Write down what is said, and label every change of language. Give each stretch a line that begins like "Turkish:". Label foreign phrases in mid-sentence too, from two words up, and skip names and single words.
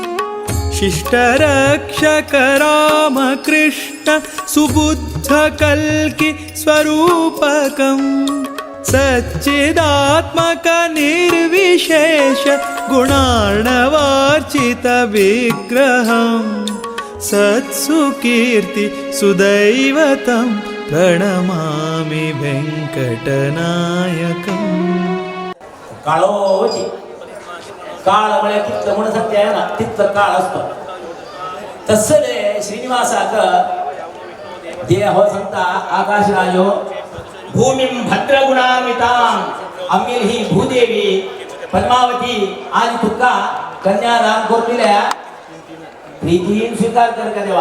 Sanskrit: शिष्टरक्षक रामकृष्ण सुबुद्धकल्कि स्वरूपकम् सच्चिदात्मक निर्विशेष गुणार्णवार्चित विग्रहम् सत्सुकीर्ति सुदैवतम् प्रणमामि वेङ्कटनायकम्
Konkani: काळोची काळ म्हळ्यार कितलो म्हण सत्य ना तितलो काळ असतो तसले श्रीनिवासाक देह हो सांगता
Sanskrit: आकाशराजो भूमिं भद्रगुणान्वितां
Konkani: आमगेली ही भूदेवी पद्मावती आज तुका कन्यादान कोरलेल्या प्रीतीन स्वीकार कर का देवा